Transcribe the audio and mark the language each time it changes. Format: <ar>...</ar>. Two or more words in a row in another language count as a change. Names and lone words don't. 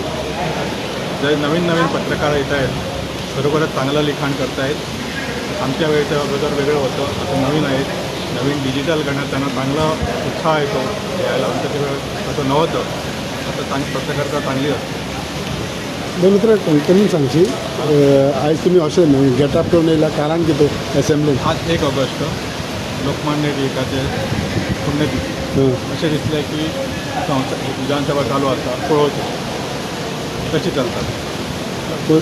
<mr>जे नवीन नवीन पत्रकार येत आहेत खरोखरच चांगलं लिखाण करतायत. आमच्या वेळेचं अगोदर वेगळं होतं, आता नवीन आहेत. नवीन डिजिटल करण्यात त्यांना चांगला उत्साह येतो यायला. आमच्या वेळेस तसं नव्हतं. आता पत्रकारिता चांगली असते.</mr> <kok>दोन कोंकणी सांगची आयज तुमी अशें गेटअप करून येयला कारण कितें असेंब्लीन? आज 1 ऑगस्ट लोकमान्य टिळकाचे पुण्यतिथी. अशें दिसलें की विधानसभा चालू आसा पळोवची कशी चलतात.</kok>